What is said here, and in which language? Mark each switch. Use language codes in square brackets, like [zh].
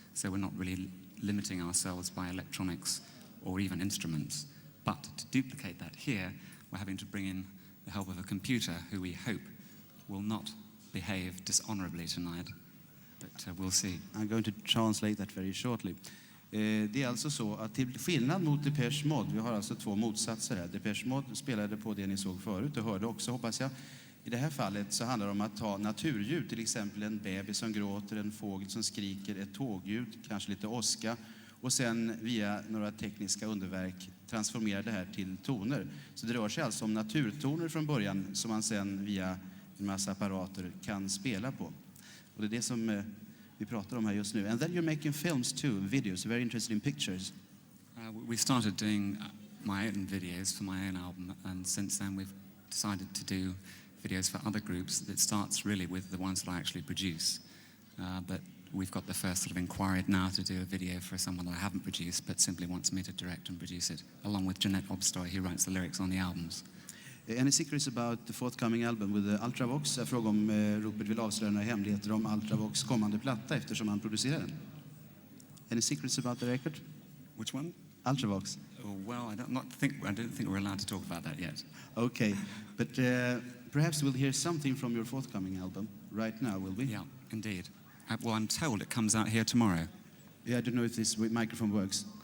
[en] So we're not really limiting ourselves by electronics or even instruments. But to duplicate that here, we're having to bring in the help of a computer who we hope will not behave dishonorably tonight. But we'll see. I'm going to translate that very shortly. [sv] Det är alltså så att till skillnad mot Depeche Mode, vi har alltså två motsatser här. Depeche Mode spelade på det ni såg förut och hörde också, hoppas jag. I det här fallet så handlar det om att ta naturljud, till exempel en bebis som gråter, en fågel som skriker, ett tågljud, kanske lite åska, och sen via några tekniska underverk transformera det här till toner. Så det rör sig alltså om naturtoner från början som man sen via en massa apparater kan spela på. Och det är det som vi pratar om här just nu. [en] And then you're making films too, videos, very interested in pictures. We started doing my own videos for my own album, and since then we've decided to do videos for other groups. It starts really with the ones that I actually produce. But we've got the first sort of inquiry now to do a video for someone that I haven't produced, but simply wants me to direct and produce it, along with Jeanette Obstoy, who writes the lyrics on the albums. Any secrets about the forthcoming album with the Ultravox? [sv] Jag frågar om Rupert vill avslöja några hemligheter om Ultravox kommande platta eftersom han producerar den. [en] Any secrets about the record? Which one? Ultravox. Oh, well, I don't think we're allowed to talk about that yet. Okay, but perhaps we'll hear something from your forthcoming album right now, will we? Yeah, indeed. Well, I'm told it comes out here tomorrow. Yeah, I don't know if this microphone works.